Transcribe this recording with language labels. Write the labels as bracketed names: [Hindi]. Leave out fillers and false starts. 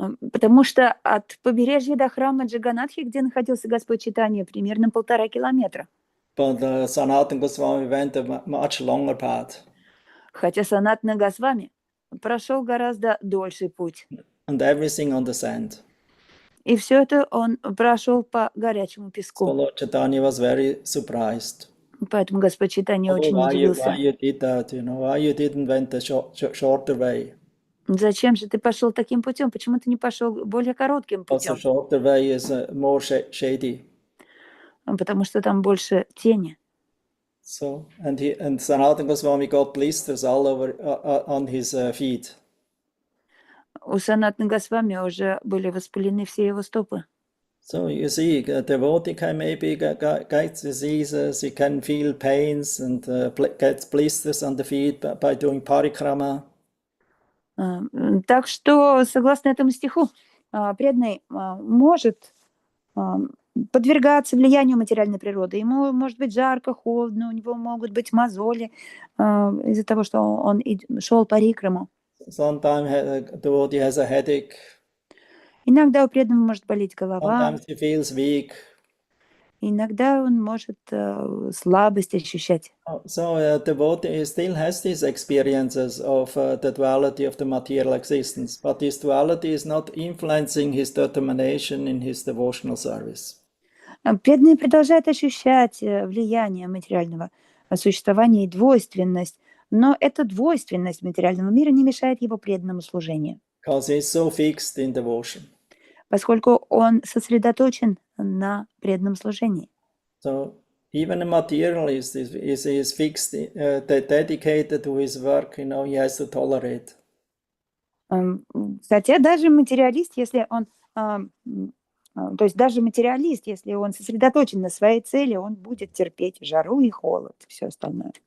[Russian] Потому что от побережья до храма Джаганатхи, где находился Господь Чайтанья, примерно 1,5 километра. [English] But Sanatana Goswami went a much longer path. [Russian] Хотя Санатана Госвами прошел гораздо дольший путь. [English] And everything on the sand. [Russian] И все это он прошел по горячему [English] So [Russian] песку. [English] Lord Chaitanya was very surprised. [Russian] Поэтому Господь Чайтанья очень [English] why [Russian] удивился. [English] you did that? Why you didn't went the shorter way? [Russian] Зачем же ты пошел таким путем? Почему ты не пошел более коротким [English] Because the [Russian] путем? [English] shorter way is more shady. [Russian] Потому что там больше тени. [English] So and Sanatana Goswami got blisters all over on his feet. [Russian] У Санатана Госвами уже были воспалены все его стопы. [English] So you see, a devotee can maybe get diseases, he can feel pains and gets blisters on the feet by doing parikrama. [Russian] Так что, согласно этому стиху, преданный может подвергаться влиянию материальной природы. Ему может быть жарко, холодно, у него могут быть мозоли из-за того, что он шел парикраму. [English] Sometimes a devotee has a headache. [Russian] Иногда у преданного может болеть голова. [English] Sometimes he feels weak. [Russian] Иногда он может слабость ощущать. [English] So a devotee still has these experiences of the duality of the material existence, but this duality is not influencing his determination in his devotional service. [Russian] Преданный продолжает ощущать влияние материального существования и двойственность, но эта двойственность материального мира не мешает его преданному служению. [English] Because he's so fixed in devotion. [Russian] Поскольку он сосредоточен на преданном служении. [English] So even a materialist is fixed, dedicated to his work, he has to tolerate. [Russian] Хотя даже материалист, если он, то есть даже материалист, если он сосредоточен на своей цели, он будет терпеть жару и холод, все остальное.